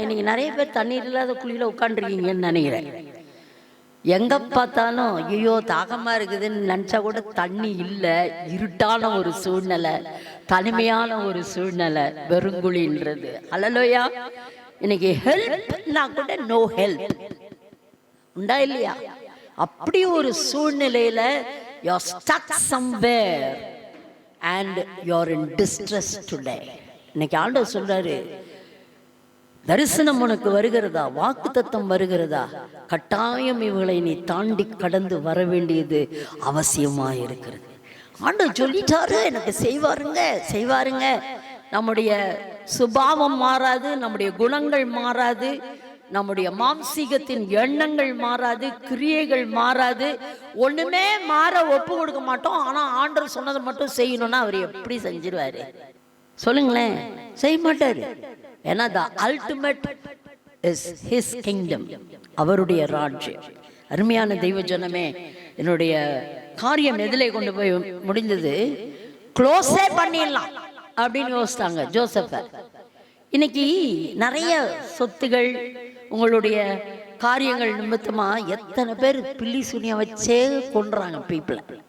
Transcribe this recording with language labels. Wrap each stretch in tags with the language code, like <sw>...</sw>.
<ta>இன்னைக்கு நிறைய பேர் தண்ணீர் இல்லாத குழியில உட்காந்துருக்கீங்கன்னு நினைக்கிறேன். எங்க பார்த்தாலும் ஐயோ தாகமா இருக்குதுன்னு நினைச்சா கூட தண்ணி இல்லை, இருட்டான ஒரு சூழ்நிலை, தனிமையான ஒரு சூழ்நிலை, வெறுங்குழின்றது. ஹல்லேலூயா. இன்னைக்கு ஹெல்ப்னா கூட நோ ஹெல்ப் உண்டா இல்லையா? அப்படி ஒரு சூழ்நிலையில</ta> <en>you are stuck somewhere and you are in distress today.</en> <ta>இன்னைக்கு ஆண்டவர் சொல்றாரு, தரிசனம் உனக்கு வருகிறதா, வாக்குத்தத்தம் வருகிறதா, கட்டாயம் இவங்களை நீ தாண்டி கடந்து வர வேண்டியது அவசியமா இருக்கிறது. ஆண்டவர் சொல்லிட்டாரு, எனக்கு செய்வாருங்க. நம்முடைய சுபாவம் மாறாது, நம்முடைய குணங்கள் மாறாது, நம்முடைய மாம்சீகத்தின் எண்ணங்கள் மாறாது, கிரியைகள் மாறாது, ஒண்ணுமே மாற ஒப்பு கொடுக்க மாட்டோம். ஆனா ஆண்டவர் சொன்னதை மட்டும் செய்யணும்னா அவர் எப்படி செஞ்சிருவாரு சொல்லுங்களேன்? செய்ய மாட்டாரு. ஏன்னா</ta> <en>the ultimate is his kingdom,</en> <ta>அவருடைய ராஜ்யம். அருமையான தெய்வ ஜனமே, என்னுடைய காரியம் எதிலே கொண்டு போய் முடிந்தது, க்ளோஸே பண்ணிடலாம் அப்படின்னு யோசித்தாங்க ஜோசப்ப. இன்னைக்கு நிறைய சொத்துகள், உங்களுடைய காரியங்கள் நிமித்தமா எத்தனை பேர் பில்லி சுனிய வச்சே கொன்றாங்க பீப்புளை.</ta>